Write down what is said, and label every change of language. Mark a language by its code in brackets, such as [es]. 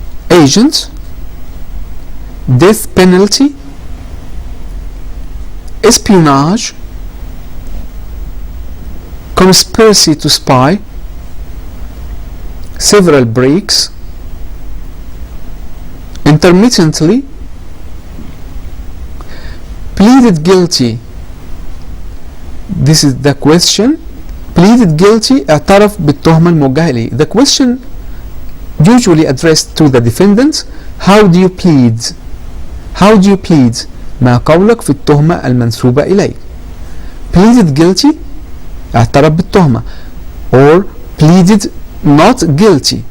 [en] Agent, death penalty, espionage, conspiracy to spy, several breaks, intermittently, pleaded guilty. This is the question. Pleaded guilty, [ar] اعترف بالتهمة الموجهة إليه. [en] The question usually addressed to the defendant: how do you plead? How do you plead? [ar] ما قولك في التهمة المنسوبة إليك. [en] Pleaded guilty, [ar] اعترف بالتهمة. [en] Or pleaded not guilty.